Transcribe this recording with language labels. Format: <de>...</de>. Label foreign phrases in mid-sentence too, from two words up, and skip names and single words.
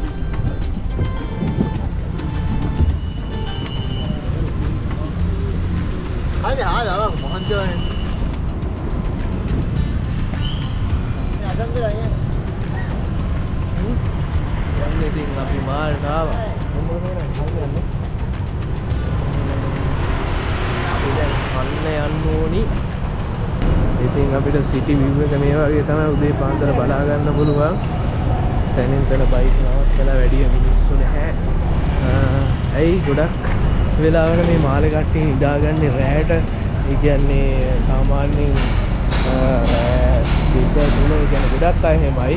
<id>Hadi abang, mohon jangan. Ini ada nggak ya? Yang ini ngapi mahal apa? Anne annoni.</id> <si>ඉතින් අපිට සිටි view එක මේ වගේ තමයි උදේ පාන්දර බලා ගන්න පුළුවන්. තැනින් තැන බයික් නවත්තලා වැඩි මිනිස්සු නැහැ. ඇයි ගොඩක් වෙලාවකට මේ මාළේ කට්ටිය නිදාගන්නේ රැයට. ඒ කියන්නේ සාමාන්‍යයෙන් රෑ 2-3 කියන්නේ ගොඩක් අය එහෙමයි.</si>